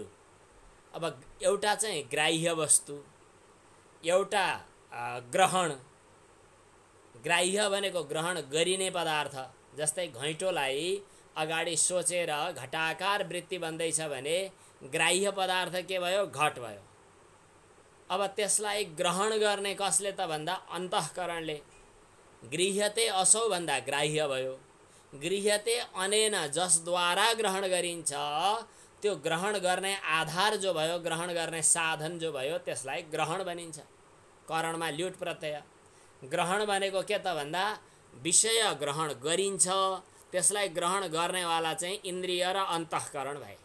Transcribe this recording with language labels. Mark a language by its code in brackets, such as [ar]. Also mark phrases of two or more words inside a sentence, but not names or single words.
[ne] अब एउटा चाहिँ ग्राह्य वस्तु, एउटा ग्रहण। ग्राह्य भनेको ग्रहण गरिने पदार्थ। जस्तै घैँटोलाई अगाडि सोचेर घटाकार वृत्ति बन्दैछ भने ग्राह्य पदार्थ के भयो? घट भयो। अब त्यसलाई ग्रहण गर्ने कसले त भन्दा अन्तःकरणले। [sa] गृह्यते असौ [ne] भन्दा ग्राह्य भयो। [sa] गृह्यते अनेन, [ne] जसद्वारा ग्रहण गरिन्छ, त्यो ग्रहण गर्ने आधार जो भयो, ग्रहण गर्ने साधन जो भयो, त्यसलाई ग्रहण भनिन्छ। करणमा ल्युट प्रत्यय। ग्रहण भनेको के त भन्दा विषय ग्रहण गरिन्छ, त्यसलाई ग्रहण गर्नेवाला चाहिँ इन्द्रिय र अन्तःकरण भए।